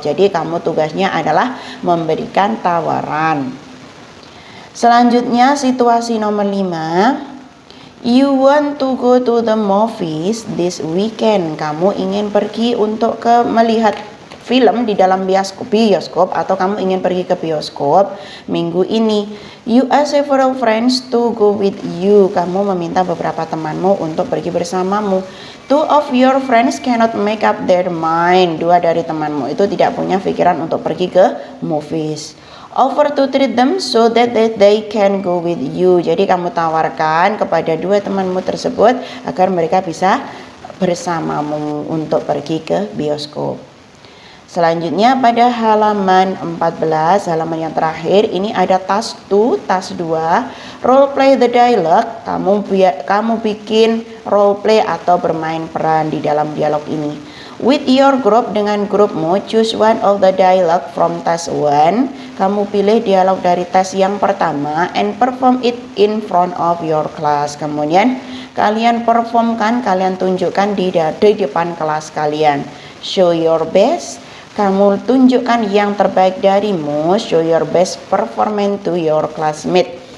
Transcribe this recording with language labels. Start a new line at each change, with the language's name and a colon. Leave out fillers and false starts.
Indonesian: Jadi kamu tugasnya adalah memberikan tawaran. Selanjutnya situasi nomor 5.
English: You want to go to the movies this weekend.
Indonesian: Kamu ingin pergi untuk melihat film di dalam bioskop atau kamu ingin pergi ke bioskop minggu ini.
English: You ask several friends to go with you.
Indonesian: Kamu meminta beberapa temanmu untuk pergi bersamamu.
English: Two of your friends cannot make up their mind.
Indonesian: 2 dari temanmu itu tidak punya pikiran untuk pergi ke movies.
English: Offer to treat them so that they can go with you.
Indonesian: Jadi kamu tawarkan kepada 2 temanmu tersebut agar mereka bisa bersamamu untuk pergi ke bioskop. Selanjutnya pada halaman 14, halaman yang terakhir, ini ada task 2,
English: role play the dialogue.
Indonesian: Kamu bikin role play atau bermain peran di dalam dialog ini.
English: With your group,
Indonesian: dengan grupmu,
English: choose one of the dialogue from task 1.
Indonesian: Kamu pilih dialog dari tes yang pertama
English: and perform it in front of your class.
Indonesian: Kemudian kalian performkan, kalian tunjukkan di depan kelas kalian.
English: Show your best.
Indonesian: Kamu tunjukkan yang terbaik darimu.
English: Show your best performance to your classmate.